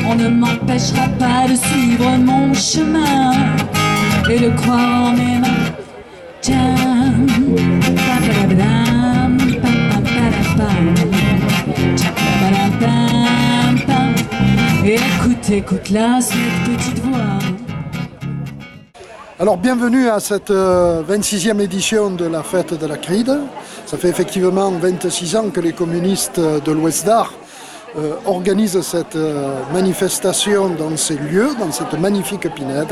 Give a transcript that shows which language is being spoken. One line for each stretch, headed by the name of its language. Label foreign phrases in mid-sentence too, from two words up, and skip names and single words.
French: On ne m'empêchera pas de suivre mon chemin et de croire en mes mains. Tcham, pa-pa-da-ba-dam, pa-pa-pa-da-pam, tcha-pa-pa-da-pam-pam. Écoute là cette petite voix. Alors bienvenue à cette 26e édition de la fête de la Cride. Ça fait effectivement 26 ans que les communistes de l'Ouest d'Arc organisent cette manifestation dans ces lieux, dans cette magnifique pinède.